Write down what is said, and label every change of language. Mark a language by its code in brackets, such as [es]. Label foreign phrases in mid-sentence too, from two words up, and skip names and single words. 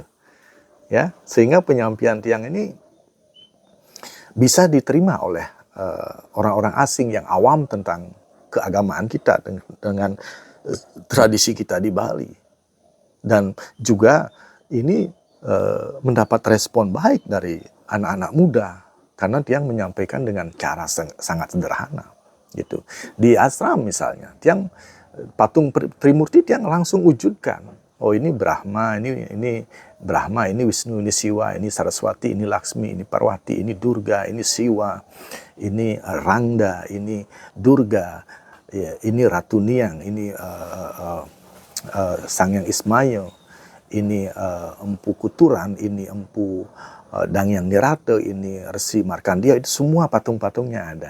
[id] Ya, sehingga penyampaian tiang ini bisa diterima oleh orang-orang asing yang awam tentang keagamaan kita dengan tradisi kita di Bali. Dan juga ini mendapat respon baik dari anak-anak muda karena tiang menyampaikan dengan cara sangat sederhana gitu. Di ashram misalnya, tiang patung Trimurti tiang langsung wujudkan. Oh, ini Brahma, ini Brahma, ini Wisnu, ini Siwa, ini Saraswati, ini Laksmi, ini Parwati, ini Durga, ini Siwa, ini Rangda, ini Durga, ya, ini Ratu Niang, ini Sangyang Ismail, ini Empu Kuturan, ini Empu Dangyang Nirate, ini Resi Markandia, itu semua patung-patungnya ada.